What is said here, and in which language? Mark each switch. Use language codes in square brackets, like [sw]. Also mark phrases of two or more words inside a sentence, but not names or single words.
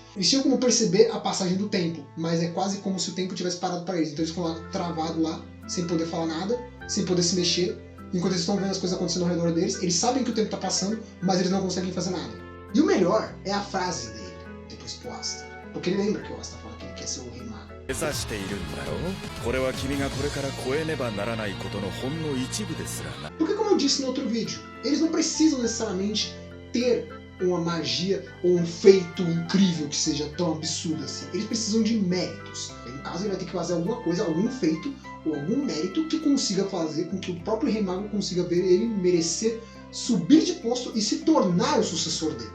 [pt] Eles tinham como perceber a passagem do tempo, mas é quase como se o tempo tivesse parado para eles. Então eles ficam lá travados lá, sem poder falar nada, sem poder se mexer. Enquanto eles estão vendo as coisas acontecendo ao redor deles, eles sabem que o tempo está passando, mas eles não conseguem fazer nada. E o melhor é a frase dele, depois pro Asta. Porque ele lembra que o Asta fala que ele quer ser o Rei Mago. [ja] 目指しているんだろう。これは君がこれから超えねばならないことのほんの一部ですらな。 [pt] Porque como eu disse no outro vídeo, eles não precisam necessariamente ter uma magia ou um feito incrível que seja tão absurdo assim. Eles precisam de méritos. No caso, ele vai ter que fazer alguma coisa, algum feito ou algum mérito que consiga fazer com que o próprio Rei Mago consiga ver ele merecer subir de posto e se tornar o sucessor dele.